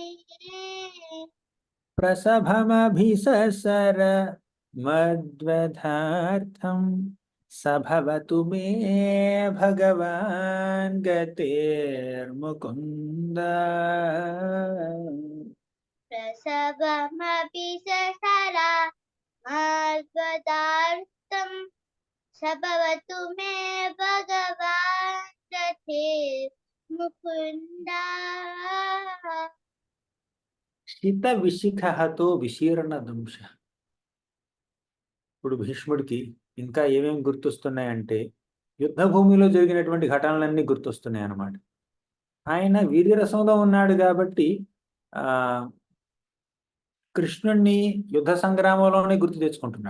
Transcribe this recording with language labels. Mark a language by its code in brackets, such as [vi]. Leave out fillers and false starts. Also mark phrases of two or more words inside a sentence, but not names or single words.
[sa] प्रसभमभिससर मद्वधार्थं स भवतु मे भगवान् गतेर्मुकुन्द प्रसवमपि ससरा मद्वदार्थं स भवतु मे भगवान् गते मुकुन्दा శిత విశిఖతో విశీర్ణ దంశ. [te] ఇప్పుడు భీష్ముడికి ఇంకా ఏమేమి గుర్తొస్తున్నాయంటే యుద్ధ భూమిలో జరిగినటువంటి ఘటనలన్నీ గుర్తొస్తున్నాయి అన్నమాట. ఆయన వీర్యరసంలో ఉన్నాడు కాబట్టి ఆ కృష్ణుణ్ణి యుద్ధ సంగ్రామంలోనే గుర్తు తెచ్చుకుంటున్నాడు.